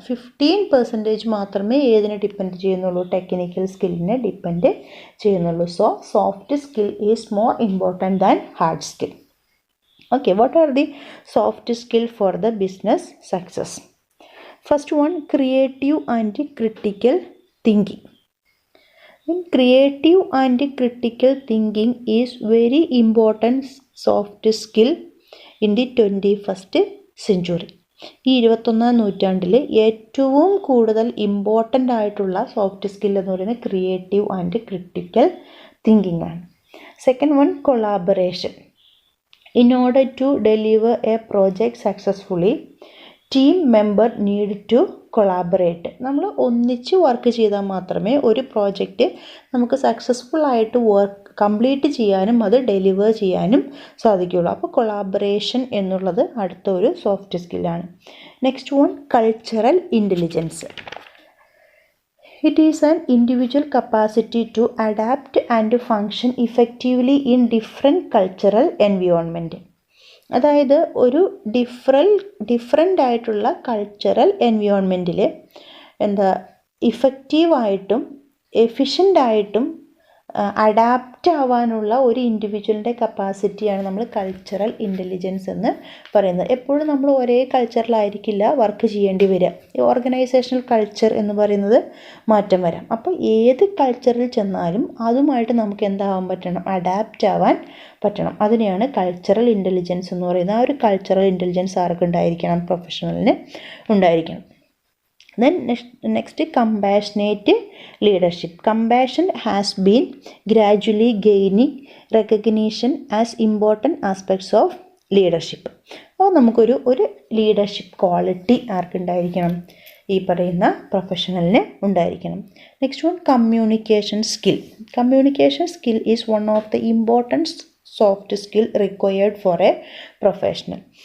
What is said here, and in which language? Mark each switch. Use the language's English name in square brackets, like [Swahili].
[Malayalam] 15% മാത്രമേ ഏതിനെ ഡിപ്പെൻഡ് ചെയ്യുന്നുള്ളൂ? ടെക്നിക്കൽ സ്കില്ലിനെ ഡിപ്പെൻഡ് ചെയ്യുന്നുള്ളൂ. [English] So soft skill is more important than hard skill. Okay, what are the soft skill for the business success? First one, creative and critical thinking. Creative and critical thinking is very important soft skill in the 21st century. [Malayalam] ഈ 21ാം നൂറ്റാണ്ടിൽ ഏറ്റവും കൂടുതൽ important ആയിട്ടുള്ള soft skill എന്ന് പറയുന്നത് creative and critical thinking ആണ്. [English] Second one, collaboration. In order to deliver a project successfully, team member need to collaborate. [Malayalam] നമ്മൾ ഒന്നിച്ച് വർക്ക് ചെയ്താൽ മാത്രമേ ഒരു പ്രോജക്റ്റ് നമുക്ക് സക്സസ്ഫുൾ ആയിട്ട് കംപ്ലീറ്റ് ചെയ്യാനും അത് ഡെലിവർ ചെയ്യാനും സാധിക്കുകയുള്ളൂ. അപ്പോൾ കൊളാബറേഷൻ എന്നുള്ളത് അടുത്ത ഒരു soft സ്കില്ലാണ്. [English] Next one, cultural intelligence. It is an individual capacity to adapt and function effectively in different cultural environment. [Malayalam] അതായത് ഒരു ഡിഫറെൻ്റ് ആയിട്ടുള്ള കൾച്ചറൽ എൻവയോൺമെൻറ്റിൽ എന്താ ഇഫക്റ്റീവായിട്ടും എഫിഷ്യൻ്റായിട്ടും അഡാപ്റ്റ് ആവാനുള്ള ഒരു ഇൻഡിവിജ്വലിൻ്റെ കപ്പാസിറ്റിയാണ് നമ്മൾ കൾച്ചറൽ ഇൻ്റലിജൻസ് എന്ന് പറയുന്നത്. എപ്പോഴും നമ്മൾ ഒരേ കൾച്ചറിലായിരിക്കില്ല വർക്ക് ചെയ്യേണ്ടി വരിക. ഈ ഓർഗനൈസേഷണൽ കൾച്ചർ എന്ന് പറയുന്നത് മാറ്റം വരാം. അപ്പോൾ ഏത് കൾച്ചറിൽ ചെന്നാലും അതുമായിട്ട് നമുക്ക് എന്താവാൻ പറ്റണം, അഡാപ്റ്റ് ആവാൻ പറ്റണം. അതിനെയാണ് കൾച്ചറൽ ഇൻ്റലിജൻസ് എന്ന് പറയുന്നത്. ആ ഒരു കൾച്ചറൽ ഇൻ്റലിജൻസ് ആർക്ക് ഉണ്ടായിരിക്കണം, പ്രൊഫഷണലിന് ഉണ്ടായിരിക്കണം. [English] Then next compassionate leadership. Compassion has been gradually gaining recognition as important aspects of leadership. [Malayalam] അപ്പോൾ നമുക്കൊരു ലീഡർഷിപ്പ് ക്വാളിറ്റി ആർക്കുണ്ടായിരിക്കണം, ഈ പറയുന്ന പ്രൊഫഷണലിന് ഉണ്ടായിരിക്കണം. [English] Next one communication skill. Communication skill is one of the important soft skill required for a professional.